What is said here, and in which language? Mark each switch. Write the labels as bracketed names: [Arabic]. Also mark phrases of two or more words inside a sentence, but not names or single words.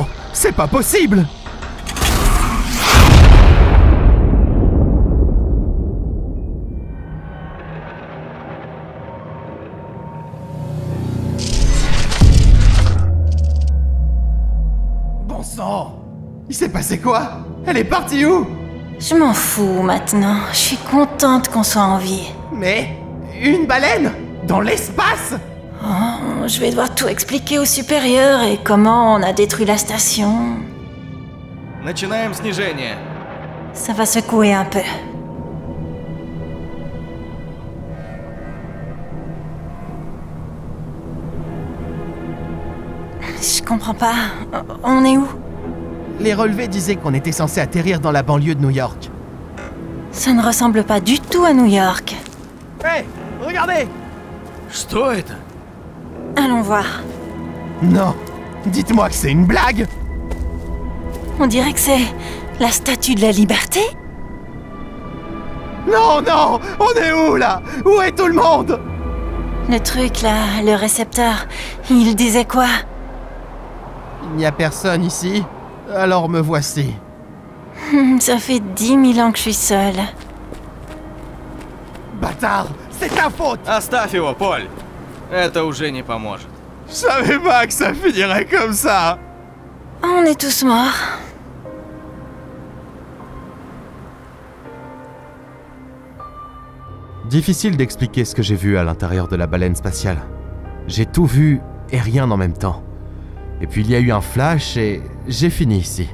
[French] C'est pas possible! Bon sang! Il s'est passé quoi? Elle est partie où? Je m'en fous maintenant. Je suis contente qu'on soit en vie. Mais... une baleine? Dans l'espace? Oh, je vais devoir tout expliquer au supérieur et comment on a détruit la station. [Russian] Начинаем снижение. [French] Ça va secouer un peu. Je comprends pas. On est où? Les relevés disaient qu'on était censé atterrir dans la banlieue de New York. Ça ne ressemble pas du tout à New York. Hé! Regardez! [Russian] Что это? [French] Allons voir. Non! Dites-moi que c'est une blague! On dirait que c'est la statue de la liberté. Non, non! On est où, là? Où est tout le monde? Le truc là, le récepteur, il disait quoi? Il n'y a personne ici, alors me voici. Ça fait 10 000 ans que je suis seule. Bâtard! C'est ta faute! [Russian] Оставь его, Поль. Это уже не поможет. [French] Je savais pas que ça finirait comme ça! On est tous morts. Difficile d'expliquer ce que j'ai vu à l'intérieur de la baleine spatiale. J'ai tout vu et rien en même temps. Et puis il y a eu un flash et j'ai fini ici.